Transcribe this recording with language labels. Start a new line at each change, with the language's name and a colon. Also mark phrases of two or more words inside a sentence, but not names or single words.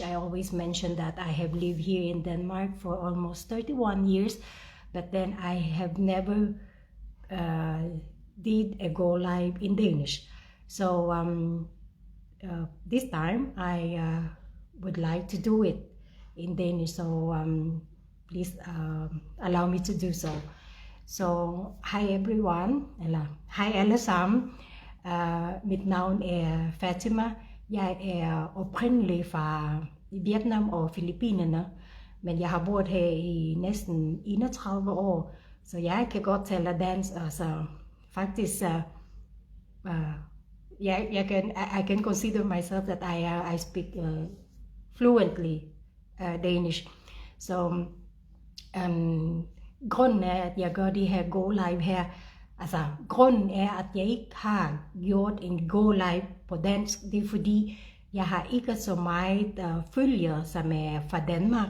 English: I always mention that I have lived here in Denmark for almost 31 years, but then I have never did a go live in Danish. So this time I would like to do it in Danish. So please allow me to do so. So hi everyone,
Danish: eller hej alle sammen. Mit navn er Fatima. Jeg er oprindelig fra Vietnam og Filippinerne, men jeg har boet her i næsten 31 år, så jeg kan godt tale dansk. Altså faktisk,
English: I can consider myself that I speak fluently Danish.
Danish: Så grunden er, at jeg gør de her
English: go live
Danish: her. Altså, grunden er, at jeg ikke har gjort en
English: go live
Danish: på dansk. Det er fordi, jeg har ikke så meget følgere, som er fra Danmark.